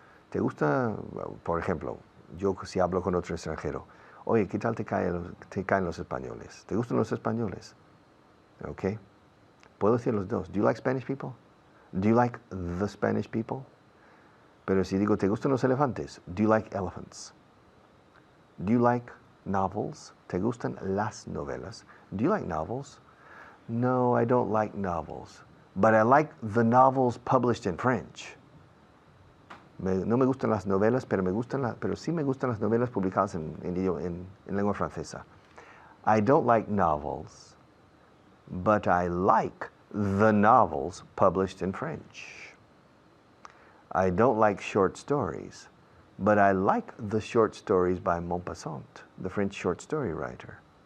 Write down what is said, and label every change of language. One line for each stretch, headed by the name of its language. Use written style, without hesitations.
Spanish: ¿Te gusta, por ejemplo, yo si hablo con otro extranjero, oye, ¿qué tal te caen los españoles? ¿Te gustan los españoles?
English: Okay.
Spanish: Puedo decir los dos.
English: Do you like Spanish people? Do you like the Spanish people?
Spanish: Pero si digo, ¿te gustan los elefantes?
English: Do you like elephants? Do you like novels?
Spanish: ¿Te gustan las novelas?
English: Do you like novels? No, I don't like novels. But I like the novels published in French.
Spanish: No me gustan las novelas, pero sí me gustan las novelas publicadas en lengua francesa.
English: I don't like novels, but I like the novels published in French. I don't like short stories, but I like the short stories by Maupassant, the French short story writer.